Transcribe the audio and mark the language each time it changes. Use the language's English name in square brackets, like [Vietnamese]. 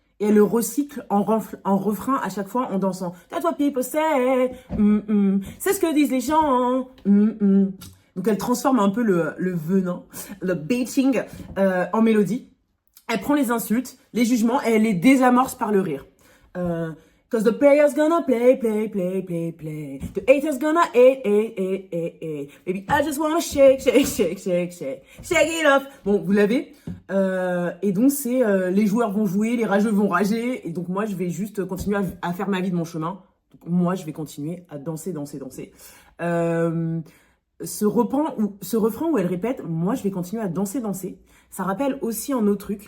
[French] Et elle le recycle en refrain à chaque fois en dansant. [English] That's what people say. [French] C'est ce que disent les gens. Donc elle transforme un peu le venin, le baiting en mélodie. Elle prend les insultes, les jugements et elle les désamorce par le rire. [English] Cause the player's gonna play, play, play, play, play. The hater's gonna hate, hate, hate, hate, hate. Baby, I just wanna shake, shake, shake, shake, shake. Shake it off. [French] Bon, vous l'avez. Et donc, c'est les joueurs vont jouer, les rageux vont rager. Et donc, moi, je vais juste continuer à faire ma vie de mon chemin. Donc, moi, je vais continuer à danser, danser, danser. Ce refrain où elle répète « Moi, je vais continuer à danser, danser », ça rappelle aussi un autre truc.